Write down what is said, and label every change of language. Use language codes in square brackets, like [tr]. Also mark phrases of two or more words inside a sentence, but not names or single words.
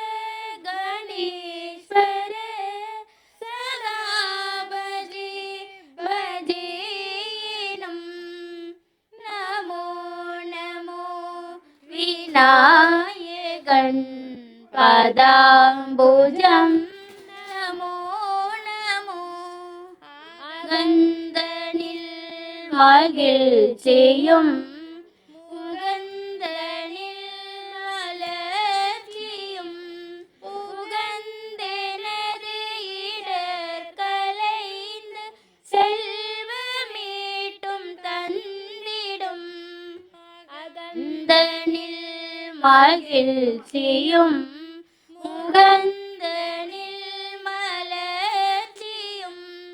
[sa] गणेश्वर सदा भजेनुम नमो नमो विनायकन पदाम्बुजं नमो नमो [ta] அகந்தனில் மகிழ்ச்சியும் முகந்தனில் வளர்ச்சியும் உகந்தெனது இடர்களைந்து செல்வமீட்டும் தந்திடும் அகந்தனில் மகிழ்ச்சியும் முகந்தனில் மலர்ச்சியும்